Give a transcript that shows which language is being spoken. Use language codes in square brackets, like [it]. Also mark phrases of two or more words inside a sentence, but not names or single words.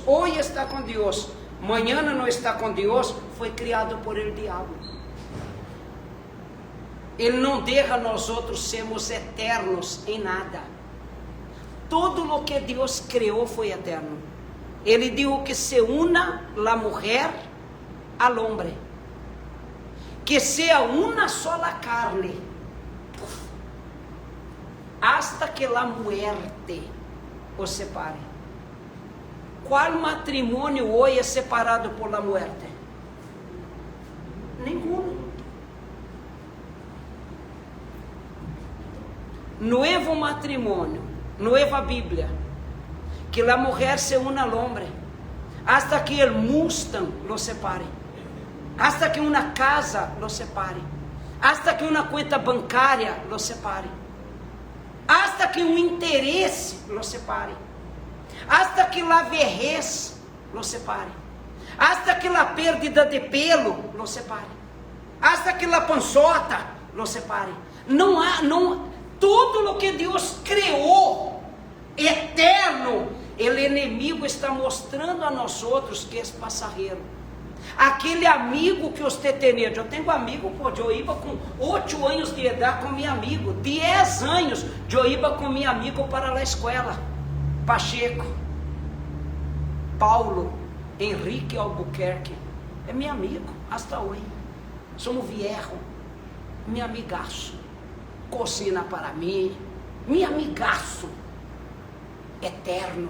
[pt] Hoje está com Deus, amanhã não está com Deus. Foi criado por [es] el diabo. [pt] Ele não deixa nós outros sermos eternos em nada. Tudo o que Deus criou foi eterno. Ele disse [es] que se una la mujer al hombre, que sea una sola carne, hasta que la muerte os separe. [pt] Qual matrimônio hoje é separado por [es] la muerte? [pt] Nenhum. [es] Nuevo matrimônio, nueva Bíblia, que la mujer se una al hombre, hasta que el Mustang lo separe, hasta que una casa lo separe, hasta que una cuenta bancária lo separe, hasta que [pt] um interesse [es] lo separe, hasta que la vejez lo separe, hasta que la pérdida de pelo lo separe, hasta que la pançota lo separe. [pt] Tudo o que Deus criou, eterno, o inimigo está mostrando a nós outros que é passageiro. Aquele amigo que você tem, eu tenho amigo, eu ia com 8 anos de idade com meu amigo, 10 anos, eu ia com meu amigo para a escola, Pacheco, Paulo, Henrique Albuquerque, é meu amigo, hasta hoje, somos viejo, meu amigaço, cocina para mim, meu amigaço, eterno.